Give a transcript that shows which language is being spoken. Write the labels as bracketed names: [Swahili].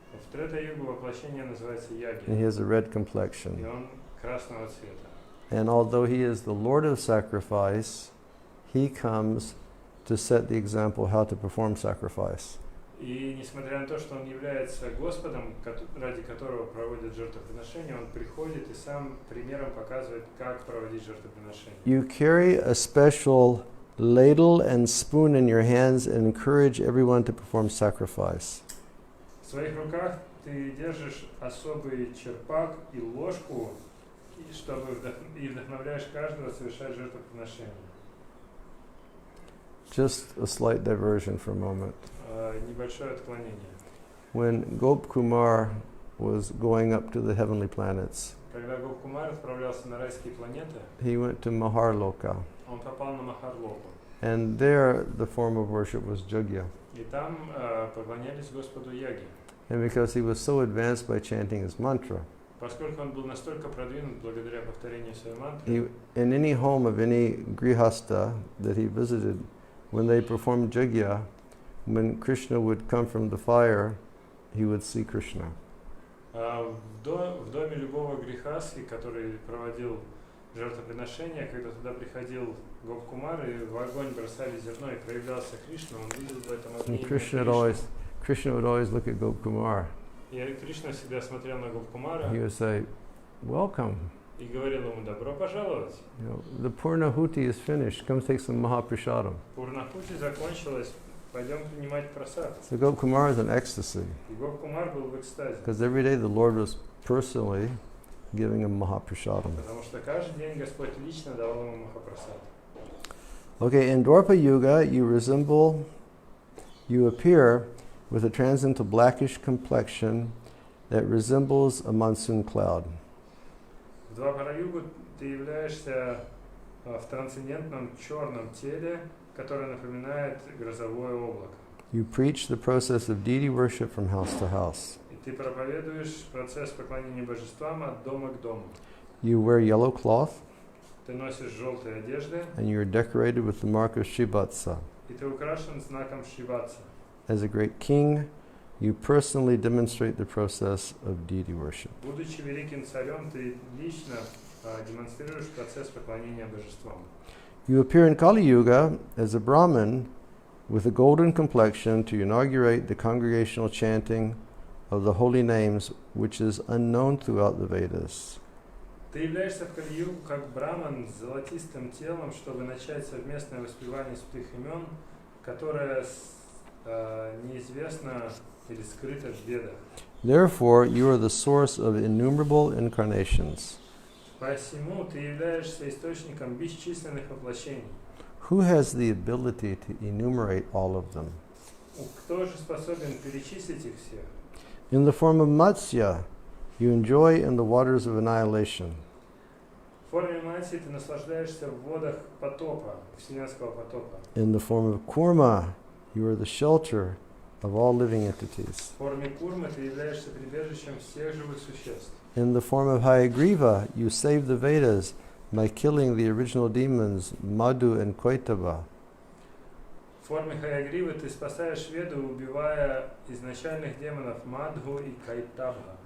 [Russian] В Трета-югу воплощение называется Яги, [English] and he has a red [Russian] и [English] complexion. [Russian] он красного цвета. [English] And although he is the Lord of sacrifice, he comes to set the example how to perform sacrifice. [Russian] И несмотря на то, что он является Господом, ради которого проводят жертвоприношения, он приходит и сам примером показывает, как проводить жертвоприношения. [English] You carry a special ladle and spoon in your hands and encourage everyone to perform sacrifice. [Russian] В своих руках ты держишь особый черпак и ложку, и вдохновляешь каждого совершать жертвоприношение. [English] Just a slight diversion for a moment. [Russian] Небольшое отклонение. [English] When Gopkumar was going up to the heavenly planets, [Russian] Когда Гопкумар отправлялся на райские планеты, [English] he went to Maharloka. [Russian] он попал на Махарлоку. [English] And there the form of worship was Jagya. [Russian] И там поклонялись Господу Яги. [English] And because he was so advanced by chanting his mantra, [Russian] Поскольку он был настолько продвинут благодаря повторению своей мантры, [English] in any home of any grihasta that he visited, when they performed Jagya, when Krishna would come from the fire, he would see Krishna. [Russian] в доме любого грехаски, который проводил жертвоприношение, когда туда приходил Гопкумар и в огонь бросали зерно и проявлялся Кришна, он видел в этом огне [English] And Krishna would always look at Gopkumar. [Russian] И Кришна всегда смотрел на Гопкумара [English] He would say, "Welcome. [Russian] и говорил ему: добро пожаловать. [English] The Purnahuti is finished. Come take some Mahaprasadam." [Russian] Пурнахути закончилась, пойдем принимать прасад. [English] So Gopkumar is in ecstasy [Russian] И Гопкумар был в экстазе, [English] because every day the Lord was personally giving him Mahaprasadam. [Russian] потому что каждый день Господь лично давал ему Махапрасад. [English] Okay, in Dwapara Yuga, you appear with a transcendental blackish complexion that resembles a monsoon cloud. [Russian] В Двапара-югу ты являешься в трансцендентном черном теле, которое напоминает грозовое облако. [English] You preach the process of deity worship from house to house. [Russian] И ты проповедуешь процесс поклонения божествам от дома к дому. [English] You wear yellow cloth, [Russian] Ты носишь желтые одежды, [English] and you are decorated with the mark of Shivatsa. [Russian] и ты украшен знаком Шриватса. [English] As a great king, you personally demonstrate the process of deity worship. [Russian] Будучи великим царем, ты лично демонстрируешь процесс поклонения божествам. [English] You appear in Kali Yuga as a Brahmin with a golden complexion to inaugurate the congregational chanting of the holy names, which is unknown throughout the Vedas. [Russian] Ты являешься в Кали-югу как браман с золотистым телом, чтобы начать совместное воспевание святых имен, которое неизвестно или скрыто в Ведах. [English] Therefore, you are the source of innumerable incarnations. [Russian] Посему ты являешься источником бесчисленных воплощений. [English] Who has the ability to enumerate all of them? [Russian] Кто же способен перечислить их всех? [English] In the form of Matsya, you enjoy in the waters of annihilation. [Russian] В форме Матси ты наслаждаешься в водах потопа, вселенского потопа. [English] In the form of Kurma, you are the shelter of all living entities. [Russian] В форме Курмы ты являешься прибежищем всех живых существ. [English] In the form of Hayagriva, you save the Vedas by killing the original demons Madhu and Koitava. [Russian] В форме Хаягривы ты спасаешь Веду, убивая изначальных демонов Мадху и Кайтабха.